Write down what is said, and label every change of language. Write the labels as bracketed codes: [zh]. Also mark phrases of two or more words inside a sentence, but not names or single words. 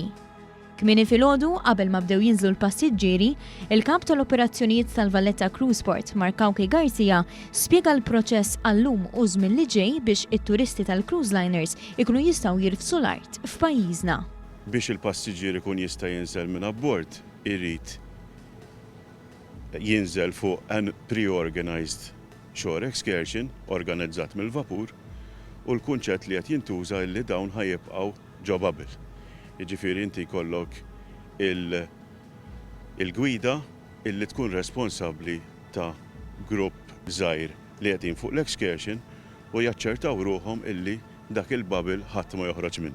[mt] Kmieni filgħodu qabel ma bdew jinżlu l-passiġġieri, il-kap tal-operazzjonijiet tal-Valletta Cruise Port Markawki Garcia spjega l-proċess għallum u żmien li ġej biex it-turisti tal-cruise liners ikunu jistgħu jirfsu l-art f'pajjiżna. Biex il-passiġġier ikun jista' jinżel minn abbord, irid jinżel fuq [en] an pre-organized shore excursion [mt] organizzat mill-vapur u l-kunċett li qed jintuża li dawn ħajibqgħu ġo bubble. Jiġifieri inti jkollok il-gwida illi tkun responsabbli ta' grupp żgħir li qegħdin fuq l-excursion u jaċċertaw ruhom illi dak il-bubble ħadd ma joħroġ minnu.